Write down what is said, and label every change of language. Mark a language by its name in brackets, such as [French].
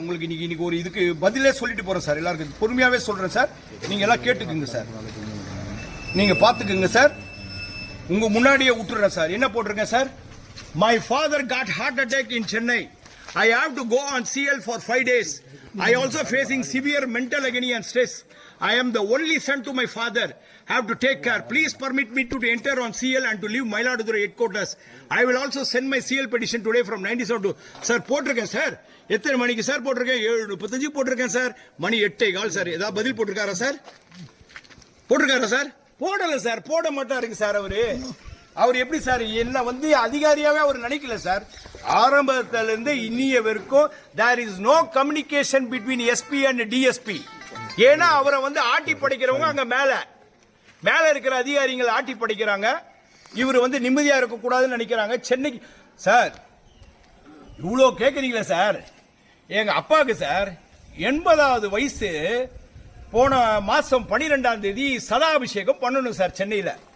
[Tamil] உங்களுக்கு இன்னைக்கு ஒரு இதுக்கு பதிலே சொல்லிட்டு போறேன் சார். எல்லாருக்கும் பொறுமையாவே சொல்றேன் சார். நீங்க எல்லாம் கேட்டுக்குங்க சார், நீங்க பாத்துக்குங்க சார். உங்க முன்னாடியே விட்டுறேன் சார். என்ன போட்டிருக்கேன் sir? [English] My father got heart attack in Chennai. I have to go on CL for 5 days. I also facing severe mental agony and stress. I am the only son to my father. Have to take care. Please permit me to enter on CL and to leave Mailaduthurai headquarters. I will also send my CL petition today from 97 to... [Tamil] Sir, போட்டிருக்கேன் sir. எத்தனை மணிக்கு sir போட்டிருக்கேன்? 7:35 போட்டிருக்கேன் sir. மணி 8:15 sir. ஏதாவது பதில் போட்டிருக்காரா sir? போட்டிருக்காரா sir? போடல sir. போட மாட்டாருங்க சார் அவரு. அவர் எப்படி சார் என்ன வந்து அதிகாரியாவே அவர் நினைக்கல சார். ஆரம்பத்துல இருந்து இன்னிய வரைக்கும் [English] there is no communication between SP and DSP. [Tamil] ஏன்னா அவரை வந்து ஆட்டி படைக்கிறவங்க அங்க மேல இருக்கிற அதிகாரிகள் ஆட்டி படைக்கிறாங்க. இவர் வந்து நிம்மதியா இருக்க கூடாதுன்னு நினைக்கிறாங்க. சென்னைக்கு சார் இவ்வளோ கேட்குறீங்களா சார்? எங்க அப்பாவுக்கு சார் 80வது வயசு. போன மாசம் 12ஆம் தேதி சதாபிஷேகம் பண்ணணும் சார் சென்னையில.